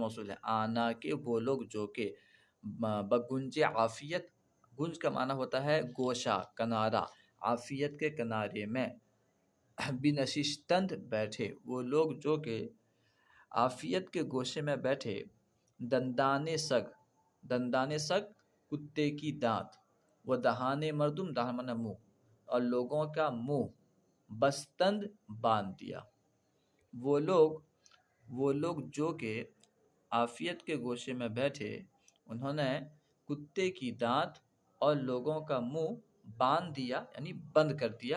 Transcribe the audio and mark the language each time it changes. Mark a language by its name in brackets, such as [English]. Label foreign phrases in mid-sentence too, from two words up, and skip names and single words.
[Urdu] موصول ہے، آنا کے وہ لوگ جو کہ [Persian] بگنج عافیت، [Urdu] گنج کا معنی ہوتا ہے گوشہ، کنارہ، عافیت کے کنارے میں، بنشستند بیٹھے، وہ لوگ جو کہ عافیت کے گوشے میں بیٹھے، [Persian] دندان سگ، دندان سگ [Urdu] کتے کی دانت، [Persian] وہ دہانے مردم، [Urdu] دہان منہ، اور لوگوں کا منہ، بستند باندھ دیا۔ وہ لوگ جو کہ عافیت کے گوشے میں بیٹھے، انہوں نے کتے کی دانت اور لوگوں کا منہ باندھ دیا، یعنی بند کر دیا۔